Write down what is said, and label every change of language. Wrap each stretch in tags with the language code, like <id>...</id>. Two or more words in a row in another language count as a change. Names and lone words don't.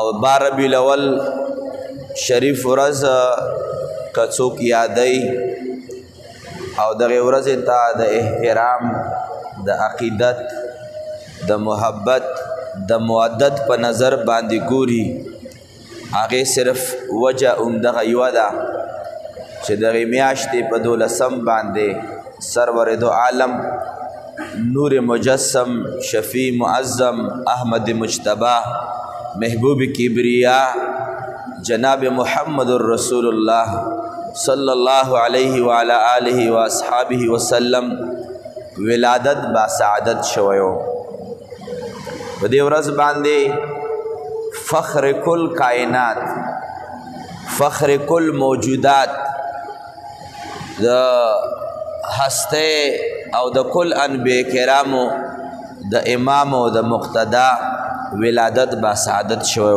<ps>بار ربیع الاول شریف ورځ که څوک یادوي او دغې ورځې ته د احترام، د عقیدت، د محبت، د مودت په نظر باندې ګوري، هغې صرف وجه همدغه یوه ده چې دغې میاشتې په 12 باندې</ps> <fa>سرور دو عالم</fa> <ps>نور مجسم شفیع معظم احمد مجتبی محبوب کبریا جناب محمد رسول الله</ps> <ar>صلی الله علیه وعلى آله و اصحابه وسلم</ar> <fa>ولادت با سعادت</fa> <ps>شویو. په دې ورځ باندې</ps> <fa>فخر کل کائنات، فخر کل موجودات،</fa> <ps>د هسته او د کل انبیاء کرامو د امام او د مقتدا</ps> <fa>ولادت با سعادت</fa> <ps>شویو.</ps>